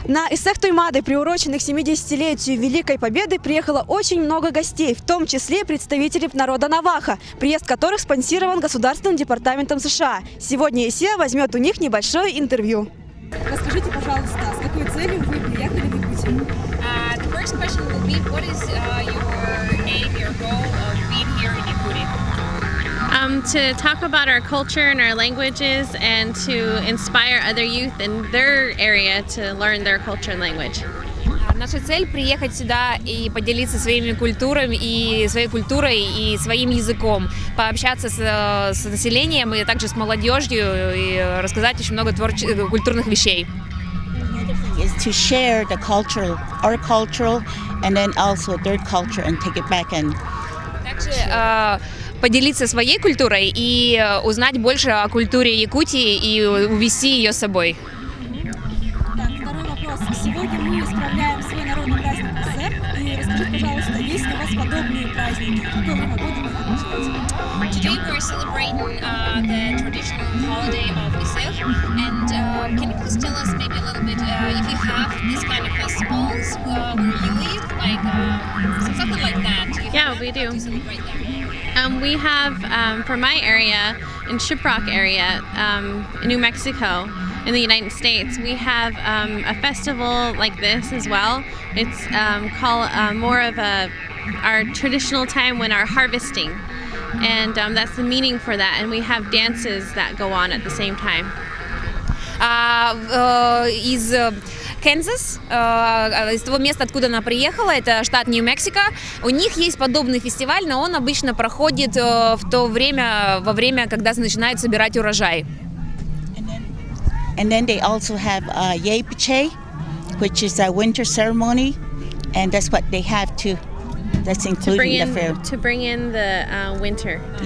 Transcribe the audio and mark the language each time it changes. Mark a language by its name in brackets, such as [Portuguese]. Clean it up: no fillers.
[Russian] На Исех Туймады, приуроченных 70-летию Великой Победы, приехало очень много гостей, в том числе представителей народа Навахо, приезд которых спонсирован Государственным департаментом США. Сегодня ИСЕА возьмет у них небольшое интервью. Расскажите, пожалуйста, с какой целью вы приехали в Якутию? [English] The first question will be, what is your aim, your goal of being here in Yakutiy? To talk about our culture and our languages and to inspire other youth in their area to learn their culture and language. [Russian] Наша цель приехать сюда и поделиться своими культурами и своей культурой и своим языком, пообщаться с населением и также с молодежью и рассказать очень много культурных вещей. [English] Is to share the cultural, our cultural, and then also their culture and take it back and. [Russian] Также поделиться своей культурой и узнать больше о культуре Якутии и увезти ее с собой. Так, второй вопрос. Сегодня мы справляем свой народный праздник Исех. И расскажите, пожалуйста, есть ли у вас подобные праздники? В какое время года вы их отмечаете? [English] Today we're celebrating the traditional holiday of Исех, and can you please tell us maybe a little bit if you have these kind of festivals where you live, like something like that? Yeah, we do. To celebrate them? We have, for my area, in Shiprock area, in New Mexico, in the United States, we have a festival like this as well. It's called more of our traditional time when our harvesting. And that's the meaning for that. And we have dances that go on at the same time. [Russian] Из Канзас, из того места, откуда она приехала, это штат Нью-Мексико. У них есть подобный фестиваль, но он обычно проходит во время, когда начинают собирать урожай. [English] And then they also have Yepiche, which is a winter ceremony, and that's what they have to. That's included in the fair. To bring in the winter time.